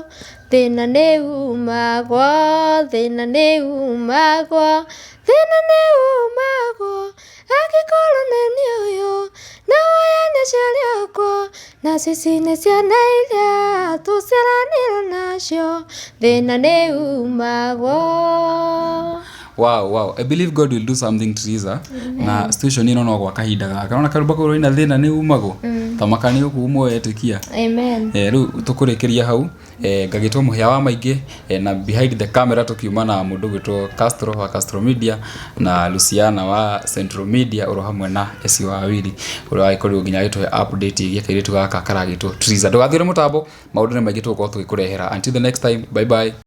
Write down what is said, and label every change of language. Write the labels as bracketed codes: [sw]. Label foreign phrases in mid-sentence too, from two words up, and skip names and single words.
[ki] Thĩna nĩ umagwo, thĩna nĩ umagwo, thĩna nĩ umagwo, angĩkorwo nĩ niĩ ũyũ na woya nĩ ciarĩakwo, na cici nĩ ciana iria tũciaranĩirwo nacio. Thĩna nĩ umagwo. [en] Wow, I believe God will do something to Teresa. [ki] Na situation ĩno no gwa kahinda gaka. Ona karumba kũrũ ina thĩna nĩ umagwo. Tamaka nĩ ũkumwo etĩkia. Amen. Rĩu tũkũrĩkĩria hau. Ngagĩtwo mũhĩa wa maingĩ na [en] behind the camera [ki] tukiuma na mũndũ gwĩtwo Castro wa Castro Media na Luciana wa Central Media oro hamwe na Esi wa Wili ũrĩa agĩkorirwo nginya agĩtũhe update igia kairĩtu gaka karagĩtwo Teresa. Ndũgathire mũtambo, maũndũ nĩ maingĩ tũgũkorwo tũgĩkũrehera. [en] Until the next time, bye bye.